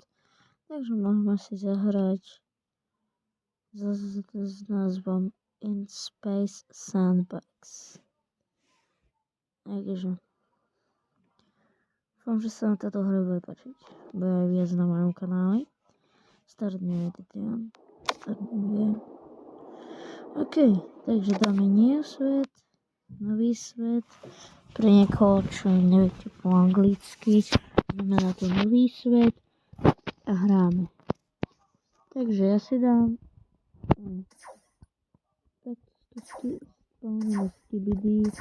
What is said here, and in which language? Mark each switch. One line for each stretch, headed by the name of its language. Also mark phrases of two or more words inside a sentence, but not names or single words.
Slovak: Takže môžeme si zahrať s názvom In Space Sandbox. Takže dúfam, že sa vám táto hra bude páčiť. Bude aj viac na mojom kanáli.
English: Start new edition.
Slovak: OK, takže dáme nový svet. Pre niekoho, čo neviete po anglicky, znamená to nový svet a hráme. Takže ja si dám
English: spawning skibidi.